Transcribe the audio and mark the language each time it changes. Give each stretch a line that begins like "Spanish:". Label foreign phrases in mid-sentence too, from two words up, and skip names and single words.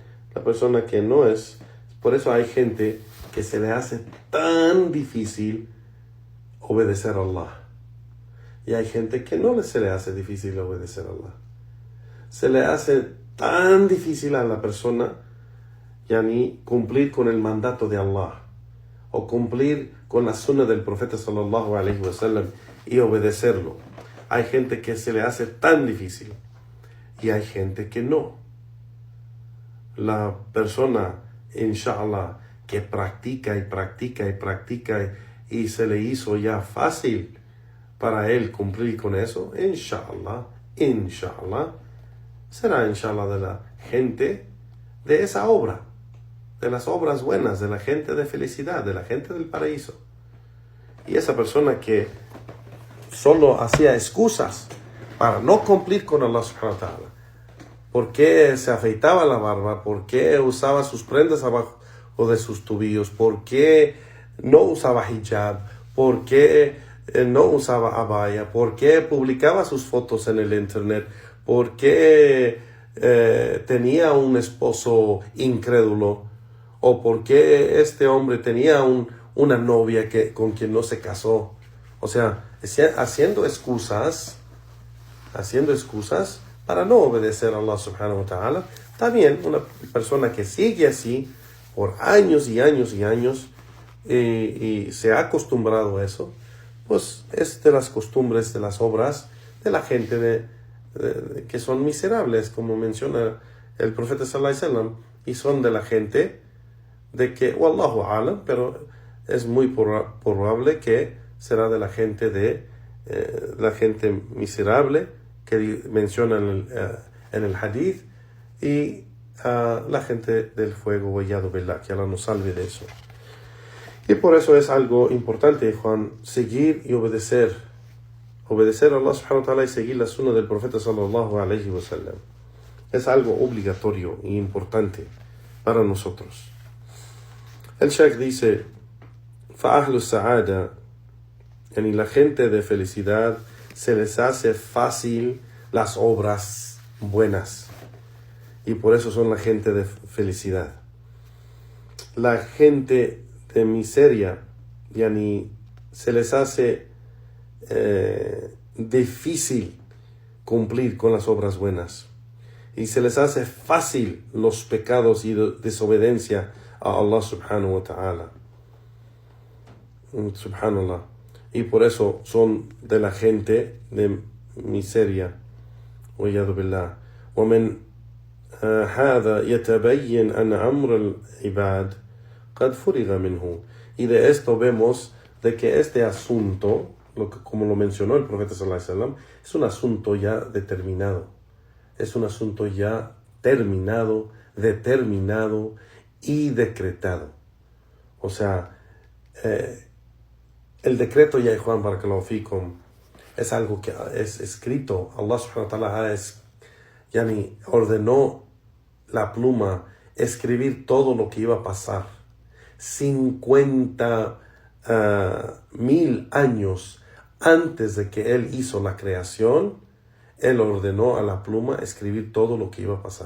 Spanish: La persona que no es, por eso hay gente que se le hace tan difícil obedecer a Allah. Y hay gente que no se le hace difícil obedecer a Allah. Se le hace tan difícil a la persona ni cumplir con el mandato de Allah o cumplir con la sunna del profeta
Arabic: صلى الله عليه وسلم
Spanish: y obedecerlo. Hay gente que se le hace tan difícil y hay gente que no. La persona, inshallah, que practica y se le hizo ya fácil para él cumplir con eso, inshallah, será inshallah de la gente de esa obra, de las obras buenas, de la gente de felicidad, de la gente del paraíso. Y esa persona que solo hacía excusas para no cumplir con
Arabic: الله سبحانه وتعالى,
Spanish: ¿por qué se afeitaba la barba? ¿Por qué usaba sus prendas abajo de sus tobillos? ¿Por qué no usaba hijab? ¿Por qué no usaba abaya? ¿Por qué publicaba sus fotos en el internet? ¿Por qué tenía un esposo incrédulo? ¿O por qué este hombre tenía una novia con quien no se casó? O sea, haciendo excusas para no obedecer a
Arabic: الله سبحانه وتعالى.
Spanish: También una persona que sigue así por años y años y se ha acostumbrado a eso, pues es de las costumbres, de las obras de la gente que son miserables, como menciona el profeta
Arabic: صلى الله عليه وسلم,
Spanish: y son de la gente de que,
Arabic: والله أعلم,
Spanish: pero es muy probable que será de la gente la gente miserable que menciona en el hadith, y la gente del fuego,
Arabic: والعياذ بالله,
Spanish: que Allah nos salve de eso. Y por eso es algo importante, Juan, seguir y obedecer a
Arabic: الله سبحانه وتعالى
Spanish: y seguir la sunna del profeta
Arabic: صلى الله عليه وسلم.
Spanish: Es algo obligatorio y importante para nosotros. El Shaykh dice,
Arabic: فَأَهْلُ السَّعَادَةِ,
Spanish: y la gente de felicidad se les hace fácil las obras buenas, y por eso son la gente de felicidad. La gente de miseria se les hace difícil cumplir con las obras buenas, y se les hace fácil los pecados y desobediencia a
Arabic: الله سبحانه وتعالى.
Spanish: Subhanallah. Y por eso son de la gente de miseria.
Arabic: وَيَذُ بِاللَّهِ وَمِنْ هَذَا يَتَبَيَّنْ أَنَّ أَمْرَ الْعِبَادِ قَدْ فُرِغَ مِنْهُ.
Spanish: Y de esto vemos de que este asunto, como lo mencionó el profeta
Arabic: صلى الله عليه وسلم,
Spanish: es un asunto ya determinado. Es un asunto ya terminado, determinado y decretado. O sea, el decreto, ya Juan,
Arabic: بارك الله فيكم,
Spanish: es algo que es escrito.
Arabic: الله سبحانه وتعالى
Spanish: Yani ordenó la pluma escribir todo lo que iba a pasar. 50,000 años antes de que Él hizo la creación, Él ordenó a la pluma escribir todo lo que iba a pasar.